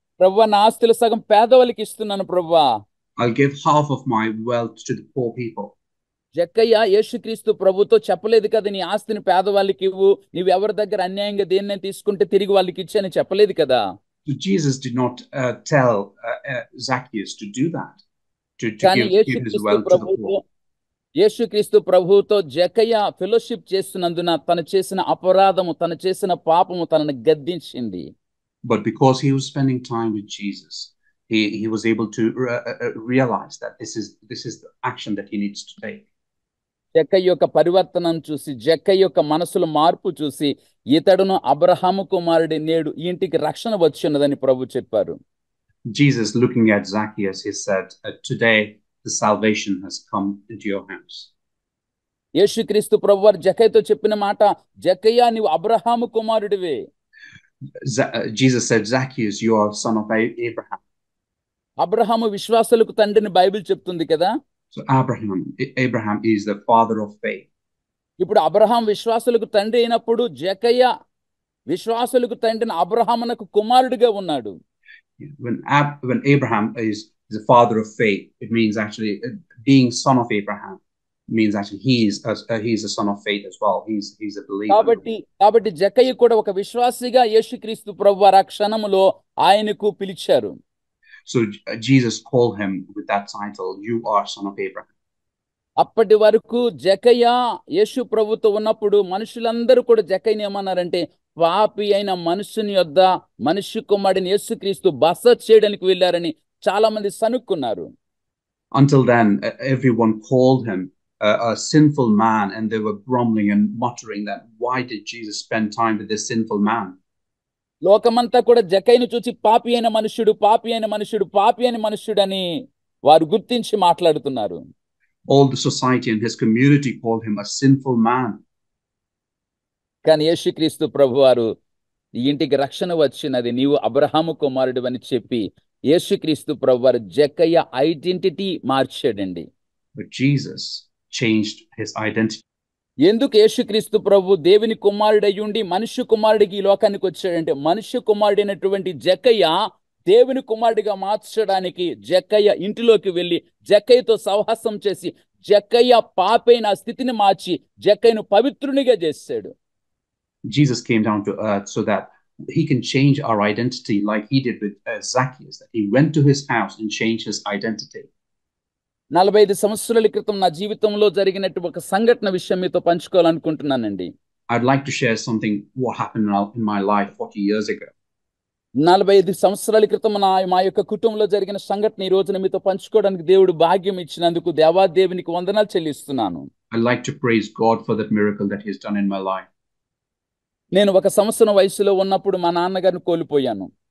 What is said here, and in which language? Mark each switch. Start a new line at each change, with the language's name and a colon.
Telugu: ప్రభువా, నా ఆస్తులు సగం పేదవాళ్ళకి ఇస్తున్నాను ప్రభువా.
English: I'll give half of my wealth to the poor people.
Telugu: జక్కయ్య యేసుక్రీస్తు ప్రభుతో చెప్పలేదు కదా, నీ ఆస్తిని పేదవాళ్ళకి ఇవ్వు, నువ్వు ఎవరి దగ్గర అన్యాయంగా దేన్నైనా తీసుకుంటే తిరిగి వాళ్ళకి ఇచ్చని చెప్పలేదు కదా.
English: So Jesus did not tell Zacchaeus to do that, to give his wealth to the poor.
Telugu: యేసుక్రీస్తు ప్రభుతో జక్కయ్య ఫెలోషిప్ చేస్తున్నందున తను చేసిన అపరాధము, తను చేసిన పాపము తనను గద్దించింది.
English: But because he was spending time with Jesus, he was able to realize that this is the action that he needs to take.
Telugu: జక్కయ్య యొక్క పరివర్తనం చూసి, జక్కయ్య యొక్క మనసులో మార్పు చూసి, ఇతడును అబ్రహాము కుమారుడి, నేడు ఈ ఇంటికి రక్షణ వచ్చి ఉన్నదని ప్రభు చెప్పారు.
English: Jesus, looking at Zacchaeus, he said, today the salvation has come into your house.
Telugu: యేసుక్రీస్తు ప్రభువారు జక్కయ్యతో చెప్పిన మాట, జక్కయ్య నీవు Abraham కుమారుడివే.
English: Jesus said, Zacchaeus, you are son of Abraham.
Telugu: Abraham విశ్వాసులకు తండ్రిని బైబిల్ చెప్తుంది కదా.
English: So Abraham is the father of faith.
Telugu: ఇప్పుడు అబ్రహాం విశ్వాసులకు తండ్రి అయినప్పుడు జకయ్య విశ్వాసులకు తండ్రిని అబ్రహామునకు కుమారుడిగా ఉన్నాడు.
English: When Abraham is the father of faith, it means actually being son of Abraham means actually he is a son of faith as well. He's a believer.
Telugu: కాబట్టి జకయ్య కూడా ఒక విశ్వాసిగా యేసుక్రీస్తు ప్రభువారు ఆ క్షణములో ఆయనకు పిలిచారు.
English: So Jesus called him with that title, you are son of Abraham.
Telugu: అప్పటి వరకు జకయ్య యేసు ప్రభుతో ఉన్నప్పుడు మనుషులందరూ కూడా జకయ్యని ఏమన్నారంటే పాపి అయిన మనుషుని యొద్ద మనుష్య కుమారుడిని యేసుక్రీస్తు బస చేయడానికి వెళ్ళారని చాలా మంది సనుక్కున్నారు.
English: Until then, everyone called him a sinful man, and they were grumbling and muttering that why did Jesus spend time with this sinful man?
Telugu: లోకమంతా కూడా జకయ్యను చూసి పాపి అయిన మనుష్యుడు పాపి అయిన మనుష్యుడు పాపి అయిన మనుష్యుడు అని వారు గుర్తించి మాట్లాడుతున్నారు.
English: All the society and his community called him a sinful man.
Telugu: కానీ యేసుక్రీస్తు ప్రభువారు ఈ ఇంటికి రక్షణ వచ్చినది నీవు అబ్రహాము కుమారుడు అని చెప్పి యేసుక్రీస్తు ప్రభువారు Jakayya identity మార్చాడండి.
English: But Jesus changed his identity.
Telugu: ఎందుకు యేసుక్రీస్తు ప్రభు దేవుని కుమారుడయ్యుండి మనుష్య కుమారుడికి ఈ లోకానికి వచ్చాడంటే మనుష్య కుమారుడైనటువంటి జకయ్య దేవుని కుమారుడిగా మార్చడానికి జకయ్య ఇంటిలోకి వెళ్ళి జకయ్యతో సహవాసం చేసి జకయ్య పాపైన స్థితిని మార్చి జకయ్యను పవిత్రునిగా చేశాడు.
English: Jesus came down to earth so that he can change our identity like he did with Zacchaeus, that he went to his house and changed his identity.
Telugu: 45 సంవత్సరాల క్రితం నా జీవితంలో జరిగినట్టు ఒక సంఘటన విషయం మీతో పంచుకోవాలనుకుంటున్నానండి.
English: I'd like to share something what happened in my life 40 years ago.
Telugu: 45 సంవత్సరాల క్రితం మా యొక్క కుటుంబంలో జరిగిన సంఘటన ఈ రోజున మీతో పంచుకోవడానికి దేవుడు భాగ్యం ఇచ్చినందుకు దేవాదేవునికి వందనాలు చెల్లిస్తున్నాను.
English: I'd like to praise God for that miracle that he has done in my life.
Telugu: నేను 1 సంవత్సరం వయసులో ఉన్నప్పుడు మా నాన్నగారిని కోల్పోయాను.